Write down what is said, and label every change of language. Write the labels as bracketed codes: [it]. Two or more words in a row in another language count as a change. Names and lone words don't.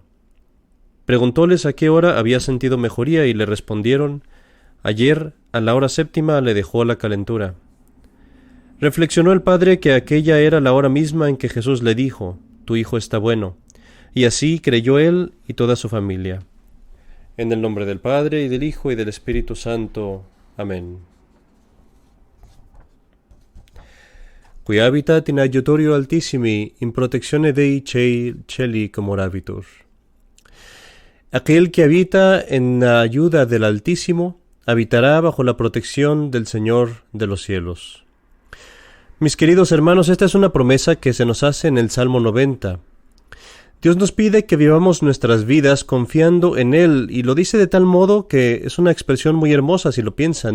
[es] Preguntóles a qué hora había sentido mejoría y le respondieron: ayer, a la hora 7:00, le dejó la calentura. Reflexionó el padre que aquella era la hora misma en que Jesús le dijo: tu hijo está bueno, y así creyó él y toda su familia. En el nombre del Padre, y del Hijo, y del Espíritu Santo. Amén. [la] Qui habitat in aiutorio altissimi, in protezione Dei cieli comorabitur. [es] Aquel que habita en la ayuda del Altísimo, habitará bajo la protección del Señor de los cielos. Mis queridos hermanos, esta es una promesa que se nos hace en el Salmo 90. Dios nos pide que vivamos nuestras vidas confiando en Él, y lo dice de tal modo que es una expresión muy hermosa si lo piensan.